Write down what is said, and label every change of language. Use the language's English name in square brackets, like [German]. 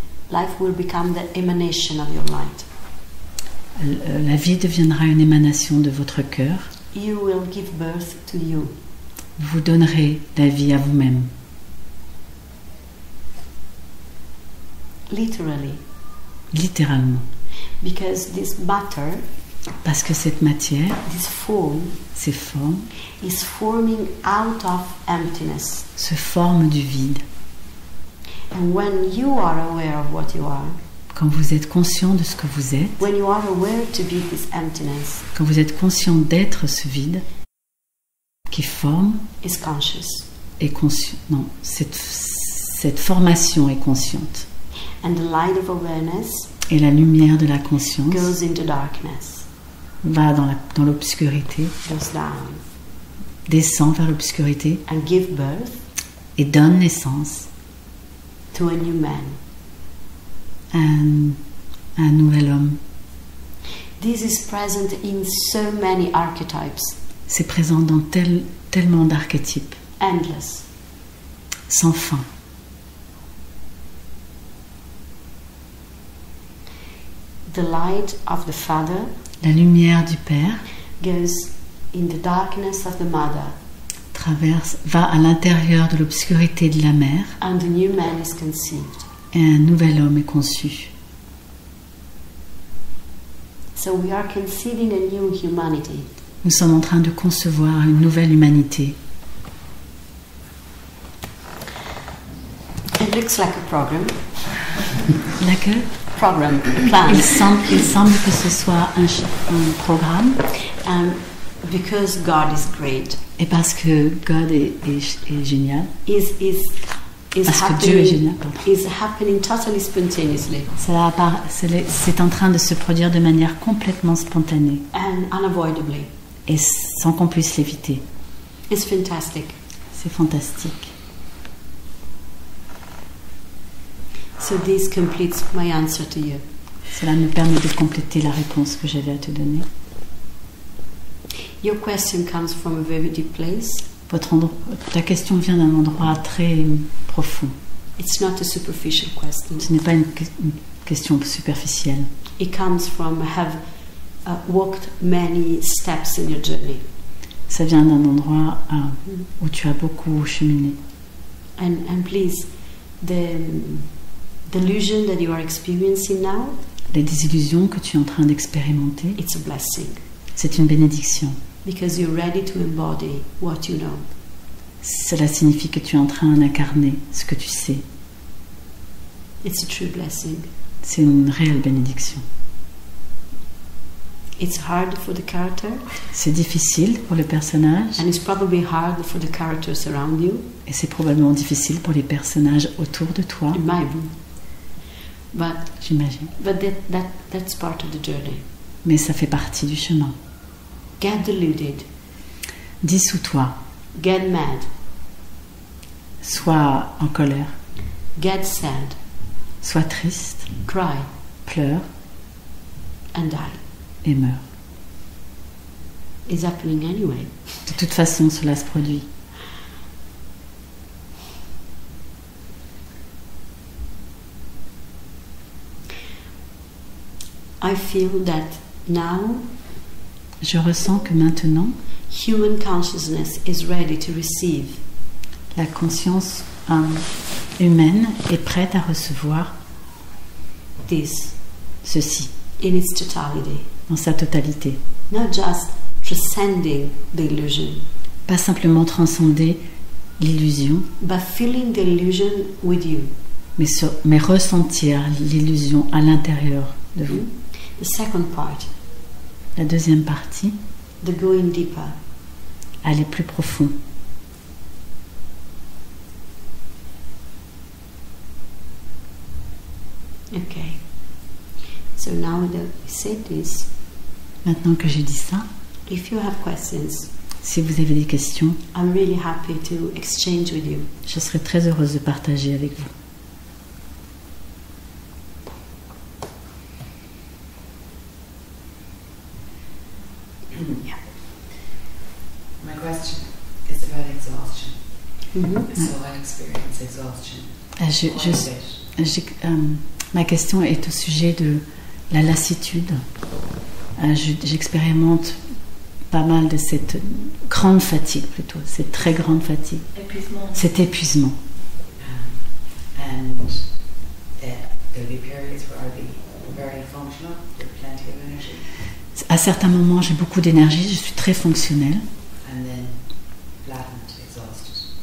[English] Life will become the emanation of your light. [French] La vie deviendra une émanation de votre cœur. [English] You will give birth to you. [French] Vous donnerez la vie à vous-même, [English] Literally. [French] littéralement. [English] Because this matter, [French] Parce que cette matière, [English] this form, [French] ces formes, [English] is forming out of emptiness. [French] se forment du vide. [English] And when you are aware of what you are, [French] Quand vous êtes conscient de ce que vous êtes, [English] when you are aware to be this emptiness, [French] quand vous êtes conscient d'être ce vide qui forme, [English] is conscious. [French] est conscient. Non, cette formation est consciente. [English] And the light of awareness [French] Et la lumière de la conscience [English] goes into darkness, [French] va dans l'obscurité [English] goes down. [French] descend vers l'obscurité [English] and give birth [French] et donne naissance [English] to a new man. [French] à un nouvel homme. [English] This is present in so many archetypes, [French] C'est présent dans tellement d'archétypes, [English] endless. [French] sans fin. [English] The light of the Father [French] La lumière du Père [English] goes in the darkness of the Mother, [French] va à l'intérieur de l'obscurité de la mère [English] and the new man is conceived. [French] et un nouvel homme est conçu. [English] So we are conceiving a new humanity. [French] Nous sommes en train de concevoir une nouvelle humanité. [English] It looks like a program, [French] D'accord ? [English] plan, [French] Il semble que ce soit un programme, [English] because God is great. [French] et parce que God est génial, [English] Is [French] parce que Dieu est génial, [English] is happening totally spontaneously [French] c'est en train de se produire de manière complètement spontanée [English] and unavoidably. [French] et sans qu'on puisse l'éviter. [English] It's fantastic. [French] C'est fantastique. [English] So this completes my answer to you. [French] Cela me permet de compléter la réponse que j'avais à te donner. [English] Your question comes from a very deep place. [French] Ta question vient d'un endroit très profond. [English] It's not a superficial question. [French] Ce n'est pas une question superficielle. [English] It comes from have walked many steps in your journey. [French] Ça vient d'un endroit où tu as beaucoup cheminé. [English] And please, the delusion that you are experiencing now, [French] Les désillusions que tu es en train d'expérimenter, [English] it's a blessing. [French] c'est une bénédiction. [English] Because you're ready to embody what you know. [French] Cela signifie que tu es en train d'incarner ce que tu sais. [English] It's a true blessing. [French] C'est une réelle bénédiction. [English] It's hard for the character, [French] C'est difficile pour le personnage [English] and it's probably hard for the characters around you. [French] et c'est probablement difficile pour les personnages autour de toi, [English] It might be. [French] j'imagine. [English] But that's part of the journey. [French] Mais ça fait partie du chemin. [English] Get deluded. [French] Dissous-toi, [English] Get mad. [French] sois en colère, [English] Get sad. [French] sois triste, [English] Cry. [French] pleure [English] And die. [French] et meurs. [English] It's happening anyway. [French] De toute façon, cela se produit. [English] I feel that now [French] Je ressens que maintenant, [English] human consciousness is ready to receive [French] la conscience humaine est prête à recevoir [English] this [French] ceci [English] in its totality. [French] dans sa totalité. [English] Not just transcending the illusion, [French] Pas simplement transcender l'illusion, [English] but feeling the illusion with you. [French] mais ressentir l'illusion à l'intérieur de vous. [English] The second part, [French] La deuxième partie, [English] the going deeper. [French] aller plus profond. [English] Okay. So now that we said this, [French] Maintenant que j'ai dit ça, [English] if you have questions, [French] si vous avez des questions, [English] I'm really happy to exchange with you. [French] je serai très heureuse de partager avec vous. [English] Yeah. My question is about exhaustion. Mm-hmm. So I experience exhaustion [French] Je- [English] quite a [French] je- [English] bit. [French] Ma question est au sujet de la lassitude. J'expérimente pas mal de cette grande fatigue plutôt, cette très grande fatigue, Épuisement. cet épuisement. [English] And there'll be periods where I'll be very functional, with plenty of energy, [French] À certains moments, j'ai beaucoup d'énergie, je suis très fonctionnelle, [English] and then flattened, exhausted.